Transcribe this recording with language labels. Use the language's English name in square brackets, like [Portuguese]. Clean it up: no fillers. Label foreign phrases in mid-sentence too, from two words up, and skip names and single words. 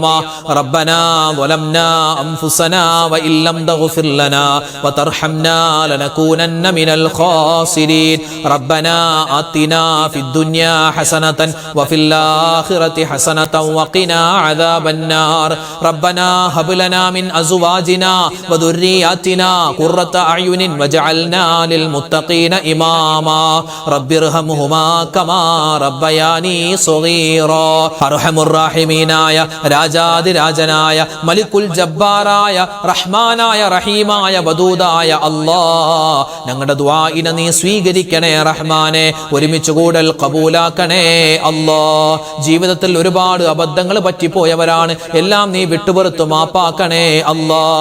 [Arabic] ربنا ظلمنا أنفسنا وإن لم تغفر لنا وترحمنا لنكونن من الخاسرين. ربنا آتنا في الدنيا حسنة وفي الآخرة حسنة وقنا عذاب النار. ربنا هب لنا من أزواجنا وذرياتنا قرة أعين واجعلنا للمتقين إماما رب ارحمهما كما ربياني صغيرا. أرحم الراحمين [Malayalam] രാജാതിരാജനായ [Arabic] ملك الجبار [Malayalam] റഹ്മാനായ റഹീമായ വദൂദായ അല്ലാഹ്, ഞങ്ങളുടെ ദുആഇനെ നീ സ്വീകരിക്കണേ റഹ്മാനെ. ഒരുമിച്ച് കൂടൽ കബൂലാക്കണേ അല്ലാഹ്. ജീവിതത്തിൽ ഒരുപാട് അബദ്ധങ്ങൾ പറ്റിപ്പോയവരാണ്, എല്ലാം നീ വിട്ടുപുറത്തു മാപ്പാക്കണേ അല്ലാഹ്.